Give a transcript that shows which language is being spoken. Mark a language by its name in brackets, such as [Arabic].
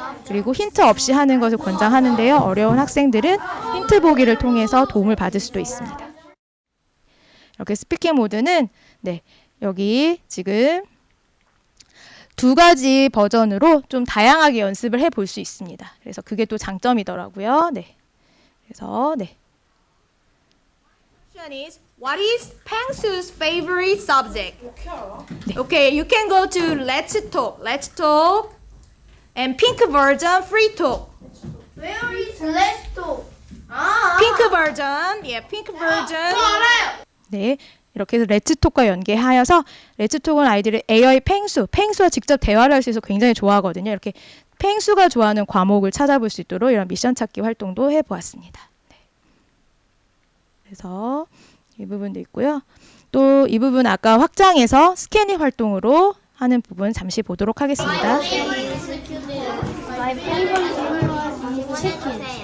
[Korean] 그리고 힌트 없이 하는 것을 권장하는데요. 어려운 학생들은 힌트 보기를 통해서 도움을 받을 수도 있습니다. 이렇게 스피킹 모드는 네, 여기 지금 2가지 버전으로 좀 다양하게 연습을 해볼 수 있습니다. 그래서 그게 또 장점이더라고요. 네. 그래서 네. [English] Is what is Pengsu's favorite subject? Okay, you can go to Let's Talk, and pink version free talk. Where is Lesto? Pink version, pink version. [Korean] 네. 이렇게 해서 레츠톡과 연계하여서 레츠톡은 아이들이 AI의 펭수와 직접 대화를 할 수 있어서 굉장히 좋아하거든요. 이렇게 펭수가 좋아하는 과목을 찾아볼 수 있도록 이런 미션 찾기 활동도 해보았습니다. 네. 그래서 이 부분도 있고요. 또 이 부분 아까 확장해서 스캐닝 활동으로 하는 부분 잠시 보도록 하겠습니다. [English] My favorite was chicken.